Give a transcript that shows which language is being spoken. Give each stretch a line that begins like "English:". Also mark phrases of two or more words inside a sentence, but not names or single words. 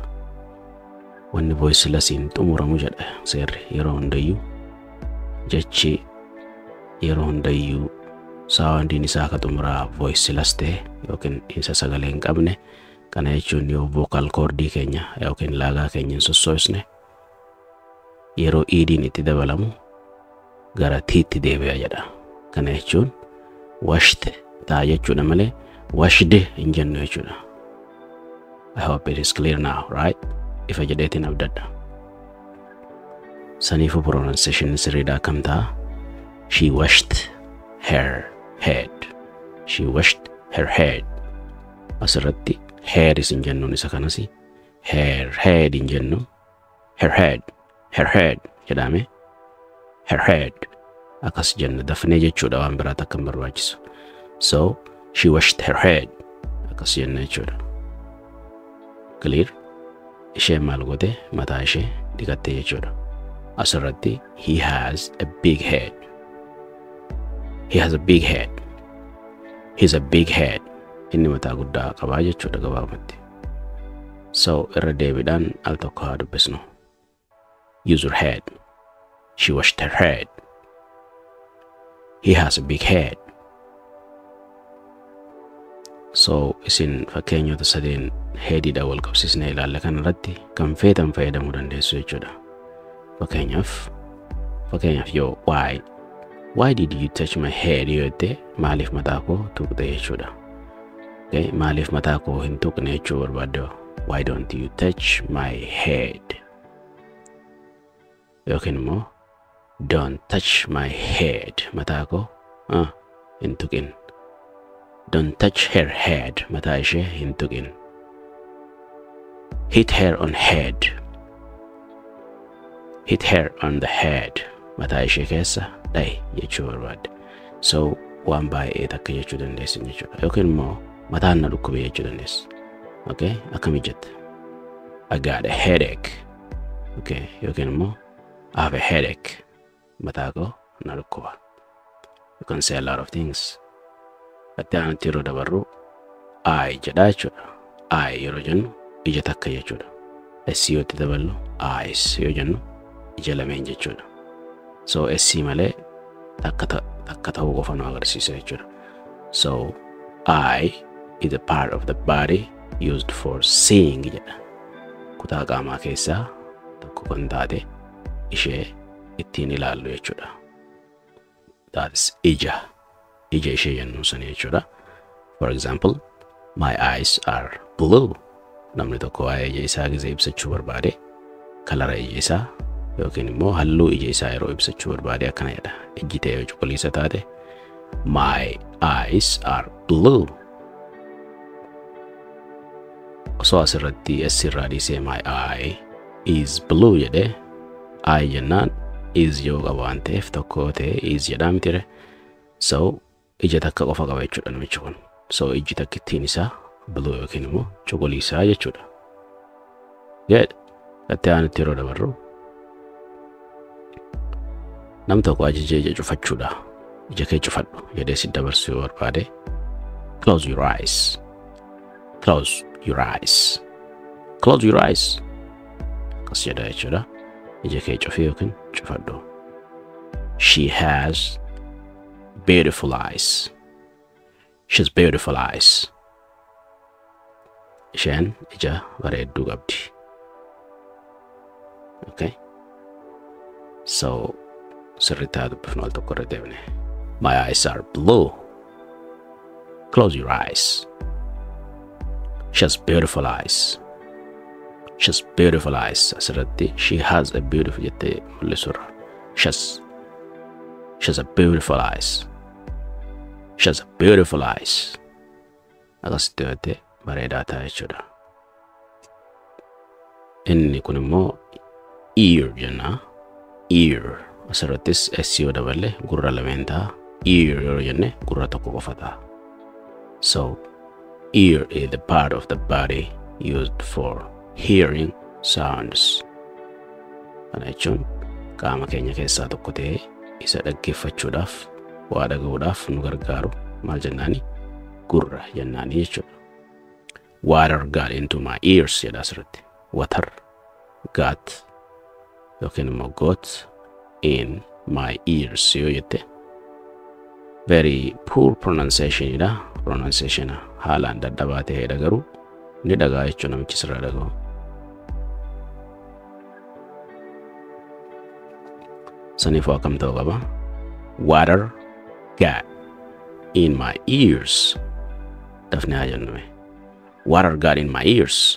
Oromo: Wanni voicelessiin xumuramu jedha seerri yeroo hundayyuu jechi yeroo hundayyuu soundiin isaa akka xumuraa voiceless ta'e yookiin isa sagalee hin qabne kana jechuun yoo vocal cordii keenya yookiin laagaa keenya hin sossoosne yeroo idiin itti dabalamu gara tiitti deebi'a jedha. Kana jechuun washed ta'a jechuudha malee washed hin jennu jechuudha.
English: I hope it is clear now, right?
Oromo: Ifa jedheetiin abdadha. Saniifu pronunciation sirriidha akkam ta'a?
English: She washed her head. She washed her head.
Oromo: Asirratti hair isin jennuun isa kanasi
English: her head
Oromo: hin jennu
English: her head
Oromo: jedhame
English: her head
Oromo: akkas jenna dafnee jechuudha waan biraa takka hin barbaachisu.
English: So she washed her head
Oromo: akkas jenna jechuudha.
English: Clear?
Oromo: Ishee maal goote mataa ishee dhiqatte jechuudha.
English: Asirratti he has a big head. He has a big head. He's a big head.
Oromo: Inni mataa guddaa qabaa jechuudha gabaabumatti. So irra deebiidhaan al tokko haa dubbisnu.
English: Use your head. She washed her head. He has a big head.
Oromo: So isin fakkeenyota sadeen heediidha wal qabsiisnee ilaalla kanarratti kan feetan fayyadamuu dandeessu jechuudha. Fakkeenyaaf yoo
English: why did you touch my head
Oromo: yoo jette maaliif mataa koo tuqxe jechuudha. Okay, maaliif mataa koo hin tuqne jechuu barbaadde
English: why don't you touch my head
Oromo: yookiin immoo
English: don't touch my head
Oromo: mataa koo hin tuqin.
English: Don't touch her head
Oromo: mataa ishee hin tuqin.
English: Hit her on head. Hit her on the head
Oromo: mataa ishee keessa dhahi jechuu barbaadde. So waan baay'ee takka jechuu dandeessin jechuudha. Yookiin immoo mataan na dhukkube jechuu dandeessi.
English: Okay,
Oromo: akkami jette
English: I got a headache.
Oromo: Okay, yookiin immoo
English: I have a headache
Oromo: mataa koo na dhukkuba.
English: You can say a lot of things.
Oromo: Ati aanutti yeroo dabarru I jedhaa jechuudha. I yeroo jennu ija takka jechuudha. S yoo itti daballu eyes yoo jennu ija lameen jechuudha. So S malee takka ta'uu qofa nu agarsiisa jechuudha.
English: So I is a part of the body used for seeing jedha.
Oromo: Kutaa qaamaa keessaa tokko kan taate ishee ittiin ilaallu jechuudha.
English: That is ija.
Oromo: Ija ishee jennu sana jechuudha.
English: For example, my eyes are blue.
Oromo: Namni tokko waa'ee ija isaa gizee ibsachuu barbaade kalara ija isaa yookiin immoo halluu ija isaa yeroo ibsachuu barbaade akkana jedha. Ijji ta'e yoo cuquliisa taate
English: my eyes are blue.
Oromo: Osoo asirratti asirraa dhiisee
English: my eye is blue
Oromo: jedhe eye jennaan is yoo qaba waan ta'eef tokko ta'e is jedhaa mitire. So ija takka qofa qaba jechuudha namichi kun. So ijji takkittiin isaa blue yookiin immoo cuquliisaa jechuudha.
English: Good.
Oromo: Ati aanutti yeroo dabarru nam tokko ajajee ija cufachuudha. Ija kee cufadhu jedhee si dabarsuu yoo barbaade
English: close your eyes. Close your eyes. Close your eyes.
Oromo: Akkas jedha jechuudha. Ija kee cufii yookiin cufadhu.
English: She has beautiful eyes. She has beautiful eyes.
Oromo: Isheen ija bareedduu qabdi.
English: Okay.
Oromo: So sirriitti haa dubbifnu al tokko irra deebine.
English: My eyes are blue. Close your eyes. She has beautiful eyes. She has beautiful eyes. Asirratti she has a beautiful
Oromo: jettee mul'isurra.
English: She has a beautiful eyes. She has a beautiful eyes.
Oromo: Akkasitti jettee bareedaa ta'a jechuudha. Inni kun immoo ear jenna.
English: Ear.
Oromo: Asirrattis S yoo daballe gurra lameen ta'a. Ear yeroo jenne gurra tokko qofa ta'a.
English: So ear is the part of the body used for hearing sounds.
Oromo: Kana jechuun qaama keenya keessaa tokko ta'ee isa dhaggeeffachuudhaaf waa dhaga'uudhaaf nu gargaaru maal jennaani gurra jennaani jechuudha.
English: Water got into my ears
Oromo: jedha asirratti.
English: Water got
Oromo: yookiin immoo
English: got in my ears
Oromo: yoo jette
English: very poor pronunciation idha.
Oromo: Pronunciation haalaan dadhabaa ta'eedha garuu ni dhagaa jechuun namichi sirraa dhaga'u. Saniifuu akkam ta'uu qaba.
English: Water got in my ears.
Oromo: Dafne haa jennume.
English: Water got in my ears.